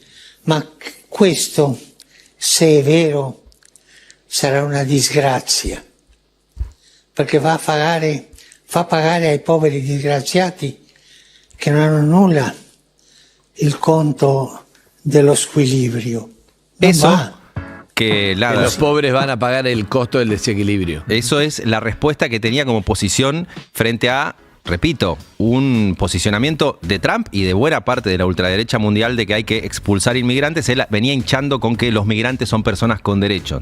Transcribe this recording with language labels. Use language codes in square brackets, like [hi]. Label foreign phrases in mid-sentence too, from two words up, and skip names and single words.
[it] Ma questo, se è vero, sarà una disgrazia, perché fa pagare ai poveri disgraziati che non hanno nulla il conto dello squilibrio. [es] Eso que los pobres van a pagar el costo del desequilibrio. Eso es la respuesta que tenía como posición frente a, repito, un posicionamiento de Trump y de buena parte de la ultraderecha mundial de que hay que expulsar inmigrantes. Él venía hinchando con que los migrantes son personas con derechos.